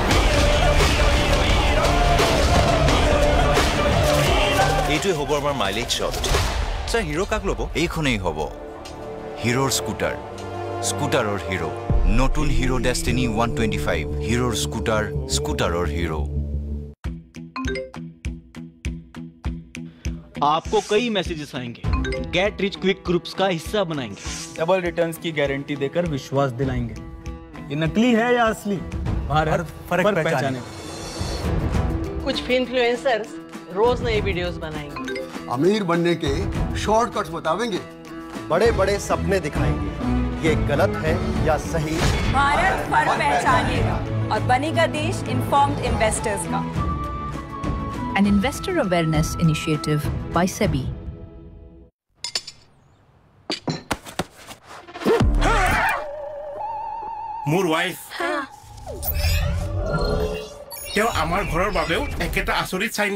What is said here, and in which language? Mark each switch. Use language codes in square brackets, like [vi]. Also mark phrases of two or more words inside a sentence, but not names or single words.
[as] এইটোৱে হ'ব আমাৰ [en] mileage shot [as] স্যাৰ হিৰো কাক ল'ব এইখনেই হ'ব হিৰোৰ স্কুটাৰৰ হিৰো নতুন হিৰো ডেষ্টিনি 125 হিৰোৰ স্কুটাৰৰ হিৰো [hi] आपको कई मैसेजेस आएंगे [en] get rich quick [hi] ग्रुप्स का हिस्सा बनाएंगे [en] double returns [hi] की गारंटी देकर विश्वास दिलाएंगे ये नकली है या असली हर फर्क पहचाने कुछ इन्फ्लुएंसर्स रोज नए वीडियोस बनाएंगे अमीर बनने के शॉर्टकट्स बतावेंगे बड़े सपने दिखाएंगे ये गलत है या सही भारत फर्क पहचानेगा और बनेगा देश [en] informed investors [hi] का [en] An investor awareness initiative by SEBI. [as] মোৰ ওয়াইফ তেওঁ আমাৰ ঘৰৰ বাবেও একেটা আচৰিত চাইন